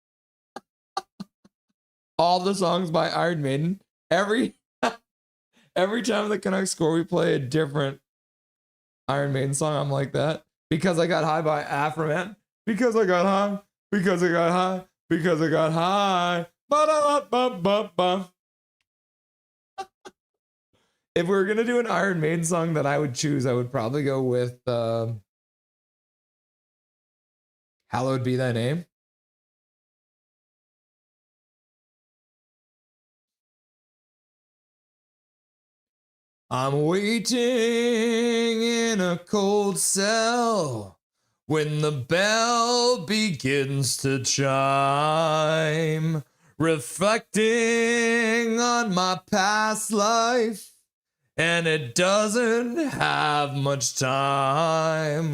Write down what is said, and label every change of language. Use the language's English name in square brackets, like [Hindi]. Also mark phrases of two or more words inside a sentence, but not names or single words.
[English] All the songs by Iron Maiden. Every time the Canucks score, we play a different Iron Maiden song. I'm like that. Because I Got High by Afroman. Because I got high. Because I got high. Because I got high. Ba-da-ba-ba-ba. If we were going to do an Iron Maiden song that I would choose, I would probably go with Hallowed Be Thy Name. I'm waiting in a cold cell when the bell begins to chime, reflecting on my past life, and it doesn't have much time.